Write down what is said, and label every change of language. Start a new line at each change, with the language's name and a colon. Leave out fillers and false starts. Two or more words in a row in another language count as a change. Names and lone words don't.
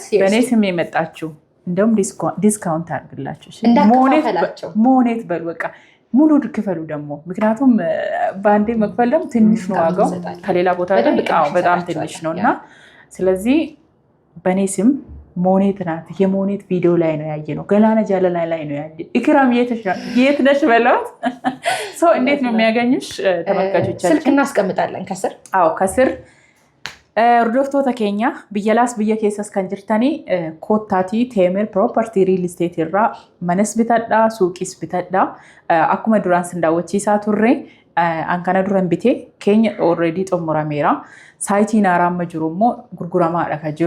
Amharic: በእኔ ስም የመጣችሁ እንደውም ዲስካውንት አድርግላችሁ ሞኔት በሉ በቃ ሙሉ ክፈሉ ደግሞ። ምክንያቱም በአንዴ መክፈል ደግሞ ትንሽ ነው ዋጋው፣ ከሌላ ቦታ በጣም ትንሽ ነው እና ስለዚህ በእኔ ስም ሞኔት ናት። የሞኔት ቪዲዮ ላይ ነው ያየነው። ገላና ጃለላ ላይ ነው ያየ። ኢክራም የት ነሽ በሏት። ሰው እንዴት ነው የሚያገኙሽ ተመልካቾቻችን? ስልክ እናስቀምጣለን ከስር።
Oromo: ከስር Hordoftoota keenya biyya laas biyya keessas kan jirtanii kottaatii Teemir Property Real Estate irraa manas bitadhaa, suuqis bitadhaa. Akkuma duraan sin daawwachiisaa turre Ankana duran bitee keenya already xumurameera. Saayitiin haaraan jiru immoo gurguramaadha kan jiru.